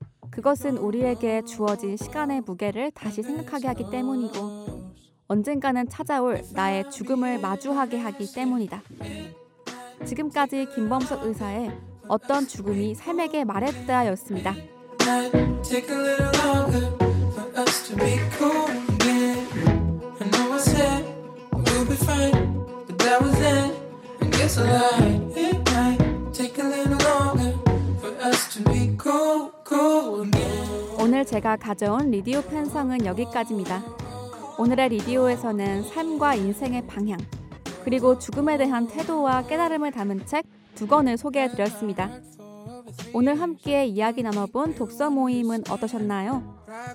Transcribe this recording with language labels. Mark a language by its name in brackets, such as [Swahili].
[Korean] 그것은 우리에게 주어진 시간의 무게를 다시 생각하게 하기 때문이고 언젠가는 찾아올 나의 죽음을 마주하게 하기 때문이다. 지금까지 김범석 의사의 어떤 죽음이 삶에게 말했다 였습니다. [English] Take a little longer for us to be cool again. I know I said we'll be fine, but that was then. I guess I lied. It might take a little longer for us to be cool, cool again. [Korean] 오늘 제가 가져온 리디오 편성은 여기까지입니다. 오늘의 리디오에서는 삶과 인생의 방향, 그리고 죽음에 대한 태도와 깨달음을 담은 책 두 권을 소개해드렸습니다. 오늘 함께 이야기 나눠본 독서 모임은 어떠셨나요?